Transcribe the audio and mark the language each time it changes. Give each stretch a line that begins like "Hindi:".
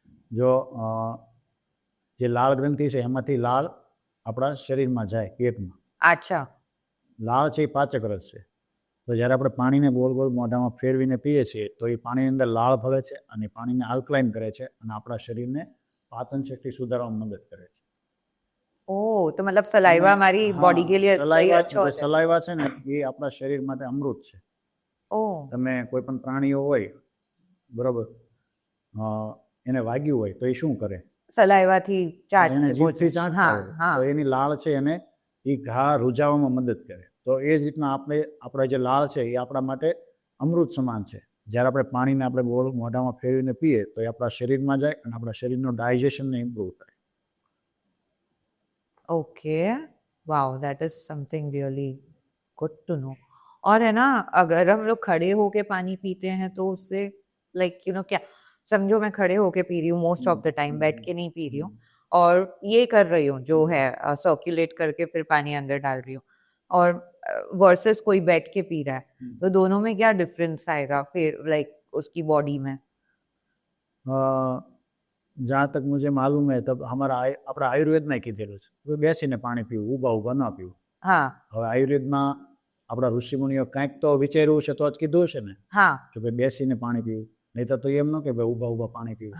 Gujarati: જો જે લાળ ગ્રંથિ છે એમાંથી લાળ આપણા શરીરમાં જાય, પેટમાં. અચ્છા લાળ છે એ પાચક રસ છે, તો જ્યારે આપણે પાણીને ગોળ ગોળ મોઢામાં ફેરવીને પીએ છીએ તો એ પાણીની અંદર લાળ ભરે છે અને પાણીને આલ્કલાઇન કરે છે અને આપણા શરીરને પાચન શક્તિ સુધારવામાં મદદ કરે છે. ઓહ તો
Hindi: मतलब सलाइवा हमारी बॉडी के लिए सही अच्छा होता है।
Gujarati: સલાઈવા છે ને એ આપણા શરીર માટે અમૃત છે.
Hindi: ओह
Gujarati: તમે કોઈ પણ પ્રાણીઓ હોય, બરોબર, એને વાગ્યું હોય તો એ શું કરે?
Hindi: सलाइवा थी चाट
Gujarati: એને
Hindi: से
Gujarati: જીભથી
Hindi: पोछे।
Gujarati: ચાટતા
Hindi: हाँ
Gujarati: હોય
Hindi: हाँ
Gujarati: તો એની લાળ છે એને એ ઘા રૂજાવામાં મદદ કરે. તો એ જ રીતના આપણા જે લાળ છે એ આપણા માટે અમૃત સમાન છે. જ્યારે આપણે પાણીને આપણે ગોળ મોઢામાં ફેરવીને પીએ તો એ આપણા શરીરમાં જાય અને આપણા શરીરનું ડાયજેશનને ઇમ્પ્રૂવ કરે.
Hindi: Okay
English: Wow that is something really good to know.
Hindi: और है ना अगर हम लोग खड़े होके पानी पीते हैं तो उससे लाइक यू नो क्या समझो मैं खड़े होके पी रही हूँ मोस्ट ऑफ द टाइम, बैठ के नहीं पी रही हूँ और ये कर रही हूँ जो है सर्कुलेट करके फिर पानी अंदर डाल रही हूँ और वर्सेस कोई बैठ के पी रहा है, तो दोनों में क्या डिफरेंस आएगा फिर लाइक उसकी बॉडी में? जहाँ तक मुझे मालूम है तब
Gujarati: આપણા આયુર્વેદમાં કીધેલું છે કે બેસીને પાણી પીવું, ઊભા ઊભા ન પીવું.
Hindi: हाँ
Gujarati: હવે આયુર્વેદમાં આપણા ઋષિમુનિઓ કાંઈક તો વિચાર્યું છે તો જ કીધું છે ને
Hindi: हाँ
Gujarati: કે ભાઈ બેસીને પાણી પીવું, નહીં તો એમ ન કે ભાઈ ઊભા ઊભા પાણી પીવું,